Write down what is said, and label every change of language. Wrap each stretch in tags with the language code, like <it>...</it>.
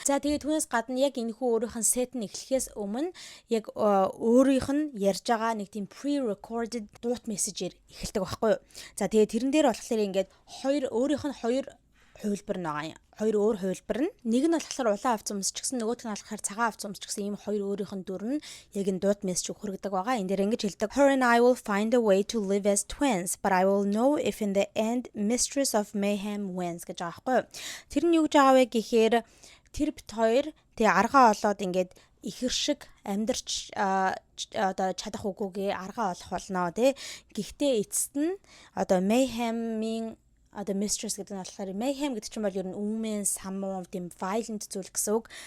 <mn>За тэгээд түүнээс гадна яг энэхүү өөрийнх нь set нь эхлэхээс өмнө яг өөрийнх нь ярьж байгаа нэг тийм pre-recorded дуут мессежээр эхэлдэг байхгүй юу. За тэгээд тэрэн дээр болохоор ингээд өөрийнх нь хоёр хувилбар байгаа юм. Хоёр өөр хувилбар нь нэг нь болохоор улаан авц өмсчихсэн, нөгөөх нь болохоор цагаан авц өмсчихсэн ийм хоёр өөрийнх нь дүр нь яг энэ дуут мессеж хүргэдэг байгаа. Энд дээр ингэж хэлдэг.</mn> <en>Her and I will find a way to live as twins, but I will know if in the end Mistress of Mayhem wins</en> <mn>гэж байгаа байхгүй юу. Тэр нь юу гэж байгаа вэ гэхээр тэр бит хоёр тэгээ аргаа олоод ингээд ихэр шиг амьдарч одоо чадах үгүйгээ аргаа олох болно тий. Гэхдээ эцэст нь одоо Mayhem-ийн одоо mistress гэдэг нь болохоор mayhem гэдэг чинь бол ер нь үүмэн самуу тийм violent зүйл гэсэн үг.</mn>